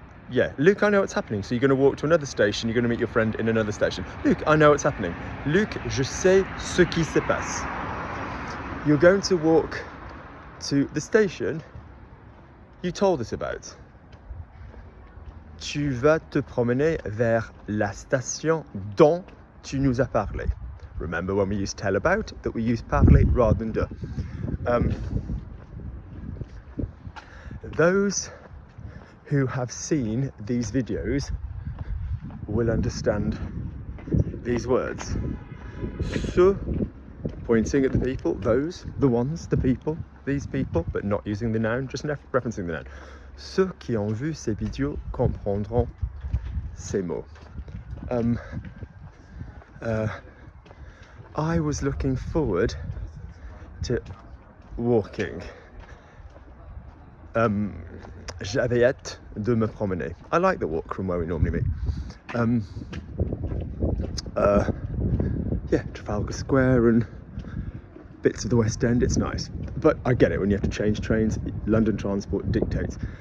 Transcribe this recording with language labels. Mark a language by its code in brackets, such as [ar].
[en] Yeah, Luke, I know what's happening. So you're going to walk to another station, you're going to meet your friend in another station. Luke, I know what's happening. [fr] Luke, je sais ce qui se passe. [en] You're going to walk to the station you told us about. [fr] Tu vas te promener vers la station dont tu nous as parlé. [en] Remember when we used tell about, that we use parler rather than de. Those who have seen these videos will understand these words. Ce, pointing at the people, those, the ones, the people, these people, but not using the noun, just referencing the noun. [fr] Ceux qui ont vu ces vidéos comprendront ces mots. [en] I was looking forward to walking. [fr] J'avais hâte de me promener. [en] I like the walk from where we normally meet. Yeah, Trafalgar Square and bits of the West End, it's nice. But I get it, when you have to change trains, London transport dictates.